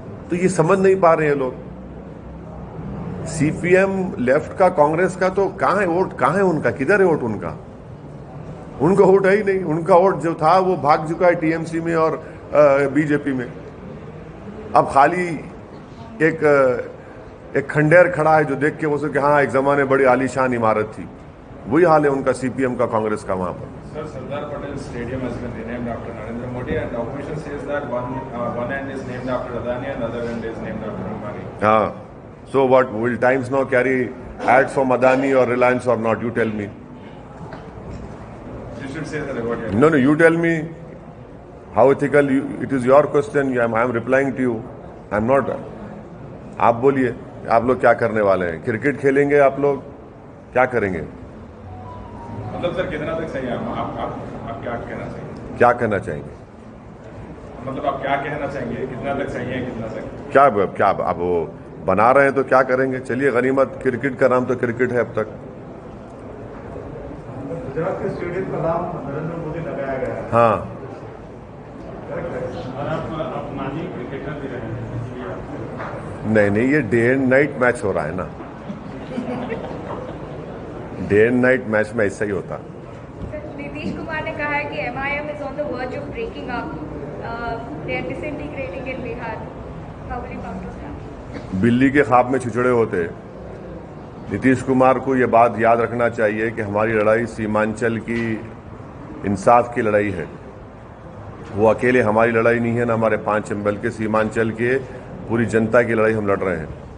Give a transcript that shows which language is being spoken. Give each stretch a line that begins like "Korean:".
Hindi: तो ये समझ नहीं पा रहे हैं लोग। सीपीएम लेफ्ट का, कांग्रेस का, तो कहां है वोट, कहां है उनका, किधर है वोट उनका? उनका वोट है ही नहीं। उनका वोट जो था वो भाग चुका है टीएमसी में और बीजेपी में। अब खाली एक खंडेर खड़ा है जो देख के वो कि हाँ एक जमाने बड़ी आलीशान इमारत थी। वही हाल है उनका, सीपीएम का, कांग्रेस का वहां पर।
English: Sir, Sardar Patel Stadium has been renamed after Narendra Modi, and the opposition says that one end is named after Adani and the other end is named after Ambani. So what, will Times now carry ads from Adani or Reliance or not? You tell me. You should say that about your... No, you tell me how ethical it is your question. I am replying to you. I am not.
Hindi: आप बोलिए, आप लोग क्या करने वाले हैं? Cricket खेलेंगे आप लोग? क्या करेंगे? मतलब सर कितना तक सही है? आप क्या कहना चाहिए? क्या कहना चाहेंगे? मतलब आप क्या कहना चाहेंगे, कितना तक सही है, कितना तक क्या अब वो बना रहे हैं तो क्या करेंगे? चलिए, गनीमत, क्रिकेट का नाम तो क्रिकेट है अब तक। गुजरात के स्टेडियम का नाम नरेंद्र मोदी लगाया गया है। हाँ, और आप माजी क्रिकेटर भी रहे हैं, इसलिए आपको नहीं, ये डे एंड नाइट मैच हो रहा है ना। डे एंड नाइट मैच में ऐसा ही होता। नीतीश कुमार ने कहा है कि
English: MIM is on the verge of breaking up. They are disintegrating in Bihar. How will you counter that?
Hindi: बिल्ली के ख्वाब में छिछड़े होते। नीतीश कुमार को यह बात याद रखना चाहिए कि हमारी लड़ाई सीमांचल की इंसाफ की लड़ाई है। वो अकेले हमारी लड़ाई नहीं है, ना हमारे 5 बल्कि सीमांचल के पूरी जनता की लड़ाई हम लड़ रहे हैं।